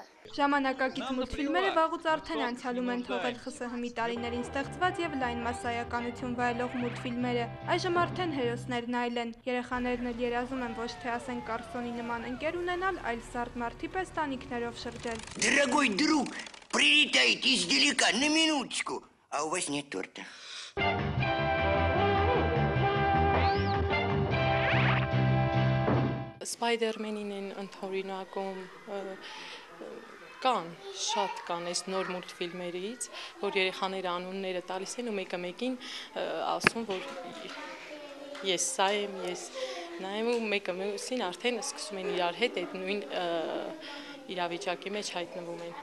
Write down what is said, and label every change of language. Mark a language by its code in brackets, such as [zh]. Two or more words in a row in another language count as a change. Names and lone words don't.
[hy] Ժամանակակից մուլտֆիլմերը վաղուց արդեն անցյալում են թողել ԽՍՀՄ-ի տարիներին ստեղծված եւ լայն մասսայականություն վայելող մուլտֆիլմերը։ Այժմ արդեն հերոսներն այլ են։ Երեխաներն էլ երազում են ոչ թե ասեն Կարսոնի նման ընկեր ունենալ, այլ սարդ մարդի պես տանիքներով շրջել։ [ru] Дорогой друг, прилетайте издалека на минуточку, а у вас нет торта. [hy] Սպայդերմենին են ընդօրինակում, կան, շատ կան այս նոր մուլտֆիլմերից, որ երեխաները անունները տալիս են ու մեկը մեկին ասում, որ ես սա եմ, ես նա եմ ու մեկը մյուսին արդեն սկսում են իրար հետ այդ նույն իրավիճակի մեջ հայտնվում են։